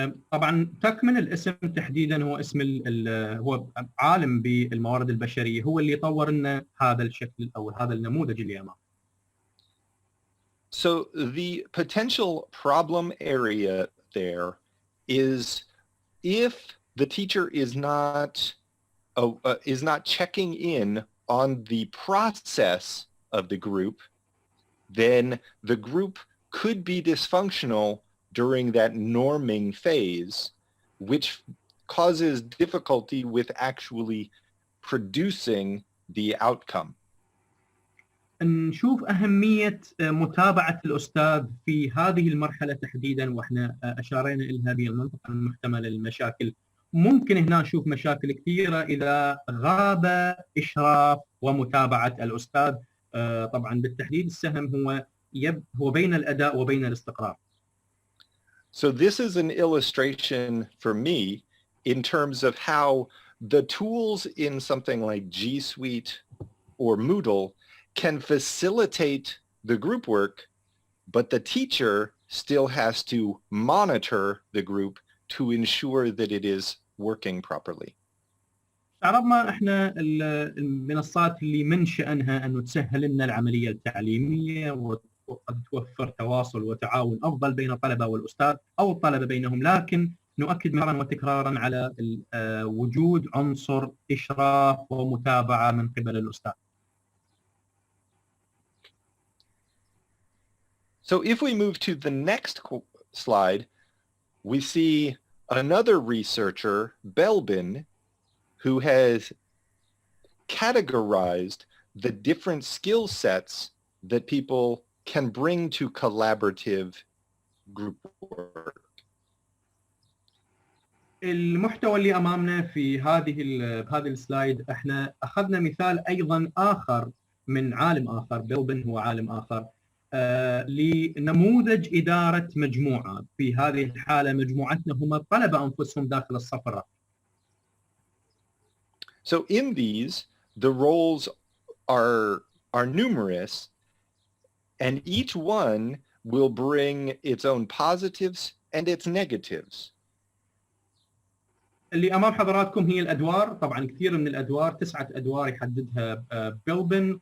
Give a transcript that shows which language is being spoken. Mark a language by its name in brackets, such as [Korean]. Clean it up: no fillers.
[Arabic] طبعا تكمن الاسم تحديدا هو اسم هو عالم بالموارد البشريه، هو اللي طور لنا هذا الشكل او هذا النموذج اللي امامنا. [English] So the potential problem area there is if the teacher is not checking in on the process of the group, then the group could be dysfunctional during that norming phase, which causes difficulty with actually producing the outcome. [Arabic] نشوف أهمية متابعة الأستاذ في هذه المرحلة تحديدا، وإحنا أشارينا إلى هذه المنطقة المحتملة للمشاكل. ممكن هنا نشوف مشاكل كثيرة إذا غاب إشراف ومتابعة الأستاذ. طبعا بالتحديد السهم هو بين الأداء وبين الاستقرار. [English] So this is an illustration for me in terms of how the tools in something like G Suite or Moodle can facilitate the group work, but the teacher still has to monitor the group to ensure that it is working properly. [Arabic] عرضنا احنا المنصات اللي من شأنها أن تسهل لنا العملية التعليمية وقد توفر تواصل وتعاون أفضل بين الطلبة والأستاذ أو الطلبة بينهم، لكن نؤكد مرارا وتكرارا على وجود عنصر إشراف ومتابعة من قبل الأستاذ. [English] So if we move to the next slide, we see another researcher, Belbin, who has categorized the different skill sets that people can bring to collaborative group work. [Arabic] المحتوى اللي امامنا في هذه السلايد، احنا اخذنا مثال ايضا اخر من عالم اخر، بيلبن هو عالم اخر، لنموذج اداره مجموعه. في هذه الحاله مجموعتنا هم الطلبه انفسهم داخل الصف الرقمي. [English] So in these, the roles are numerous, and each one will bring its own positives and its negatives. [Arabic] اللي امام حضراتكم هي الادوار. طبعا كثير من الادوار، 9 ادوار يحددها بيلبن.